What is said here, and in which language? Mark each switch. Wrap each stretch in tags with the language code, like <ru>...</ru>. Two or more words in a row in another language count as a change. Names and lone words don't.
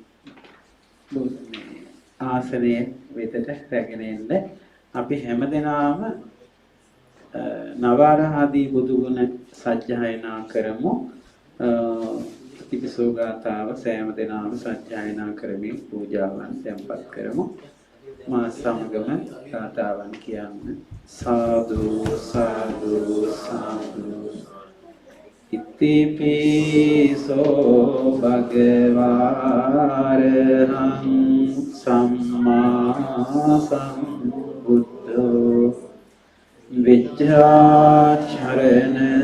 <si>ආසනයේ වෙතට රැගෙන එන්න අපි හැමදෙනාම නවාරහදී බුදු ගුණ සජ්ජායනා කරමු. ප්‍රතිපසෝ ගාථාව සෑම දිනාම සජ්ජායනා කරමින් පූජාවන් තැන්පත් කරමු. මා සමගම ගාථාවන් කියන්න.</si> <pi>සාදු සාදු සාදු ඉතිපිසෝ භගවාරහං සම්මා සම්බුද්ධෝ විද්‍යාචරණ</pi>